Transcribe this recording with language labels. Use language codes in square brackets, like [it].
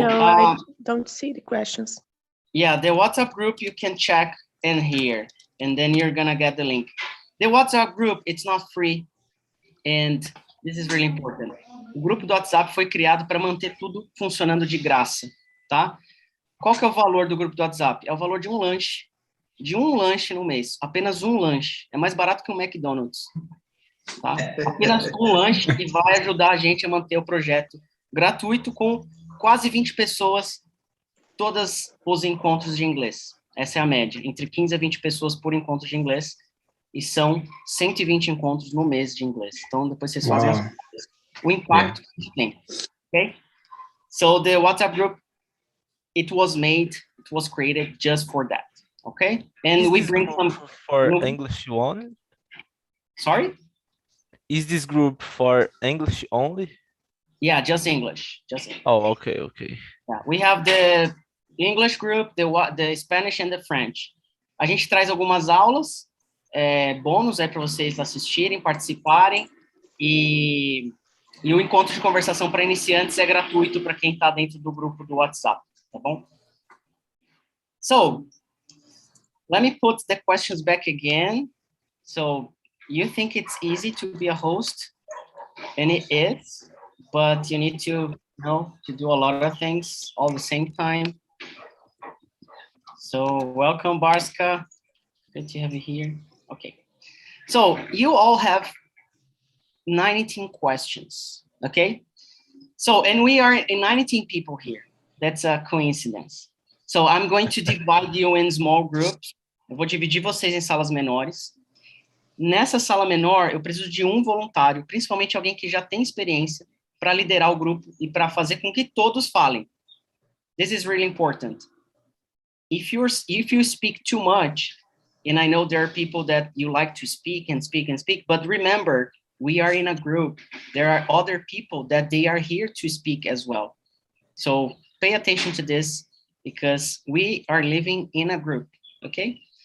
[en] No, I don't see the questions. Yeah, the WhatsApp group you can check in here, and then you're gonna get the link. The WhatsApp group, it's not free, and this is really important. [pt] O grupo do WhatsApp foi criado para manter tudo funcionando de graça, tá? Qual que é o valor do grupo do WhatsApp? É o valor de um lanche no mês, apenas um lanche. É mais barato que um McDonald's, tá? Apenas um lanche e vai ajudar a gente a manter o projeto gratuito com quase 20 pessoas, todos os encontros de inglês. Essa é a média, entre 15 a 20 pessoas por encontro de inglês, e são 120 encontros no mês de inglês. Então, depois vocês fazem o impacto que tem, okay? [en] So, the WhatsApp group, it was created just for that, okay? And we bring some... For English only? Sorry? Is this group for English only? Yeah, just English. Oh, okay. Yeah, we have the English group, the Spanish and the French. [pt] A gente traz algumas aulas, bônus aí para vocês assistirem, participarem, e o encontro de conversação para iniciantes é gratuito para quem está dentro do grupo do WhatsApp, tá bom? [en] So, let me put the questions back again. So, you think it's easy to be a host? And it is. But you need to to do a lot of things all the same time. So welcome, Barska. Good to have you here. Okay. So you all have 19 questions, okay? So, and we are 19 people here. That's a coincidence. So I'm going to divide you in small groups. [pt] Eu vou dividir vocês em salas menores. Nessa sala menor, eu preciso de um voluntário, principalmente alguém que já tem experiência, para liderar o grupo e para fazer com que todos falem. [en] This is really important. If you speak too much, and I know there are people that you like to speak, but remember, we are in a group. There are other people that they are here to speak as well. So pay attention to this because we are living in a group, okay?